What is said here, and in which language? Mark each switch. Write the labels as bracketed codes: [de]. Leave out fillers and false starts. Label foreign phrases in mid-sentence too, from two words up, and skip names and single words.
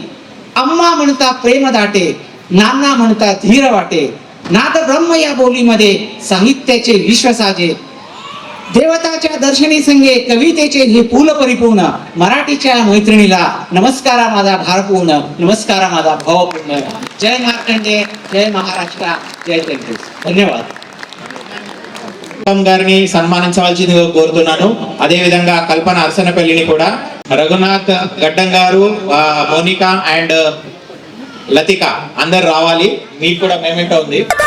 [mr] अम्मा म्हणता प्रेम दाटे, नाना म्हणता धीर वाटे, नाद ब्रह्म या बोलीमध्ये साहित्याचे विश्व साजे. देवताच्या दर्शनी संगे कवितेचे हे फूल परिपूर्ण. मराठीच्या मैत्रिणीला नमस्कारा माझा भारपूर्ण, नमस्कारा माझा भावपूर्ण. जय मार्कंडे, जय महाराष्ट्र, जय तेलुगू. [te] ధన్యవాదాలు. గారిని సన్మానించవలసిందిగా కోరుతున్నాను. అదే విధంగా కల్పన అర్సనపల్లిని కూడా రఘునాథ్ గడ్డం గారు, మోనికా అండ్ లతిక అందరు రావాలి. మీకు కూడా మేమేంటో ఉంది.